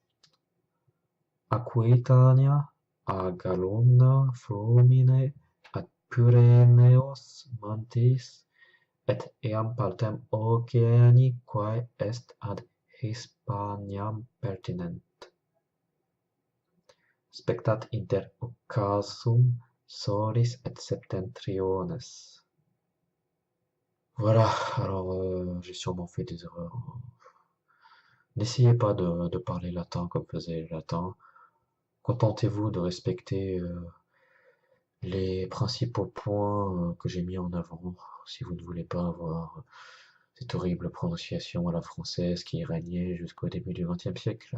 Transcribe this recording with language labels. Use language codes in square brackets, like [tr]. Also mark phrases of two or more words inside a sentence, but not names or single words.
[la] Aquitania a Galuna flumine ad Pyreneos montis, et eam partem oceani quae est ad Hispaniam pertinent. Spectat inter occasum solis et septentriones. [fr] Voilà, alors j'ai sûrement fait des erreurs. N'essayez pas de parler latin comme faisait les latins. Contentez-vous de respecter les principaux points que j'ai mis en avant, si vous ne voulez pas avoir cette horrible prononciation à la française qui régnait jusqu'au début du XXe siècle.